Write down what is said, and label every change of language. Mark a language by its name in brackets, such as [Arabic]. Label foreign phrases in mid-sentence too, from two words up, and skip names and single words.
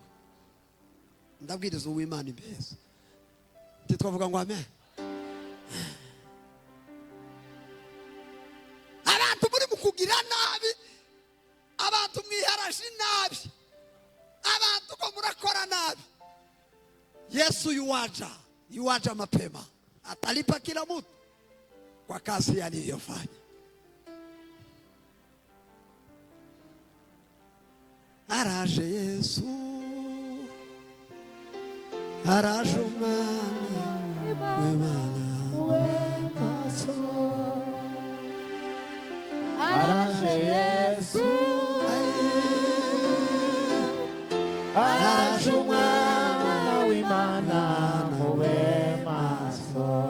[Kinyarwanda] Ndabwiriza uw'Imana imbeza, titwavuga ngo amen. Abantu muri mukugira nabi, abantu mwiharaje nabi, abantu ko murakora nabi, [Swahili] Yesu yuwaja mapema, atalipa kila mtu kwa kazi aliyofanya. [Kinyarwanda] Araje Yesu, araje umwana w'Imana, Araje Yesu, araje umwana w'Imana mube maso.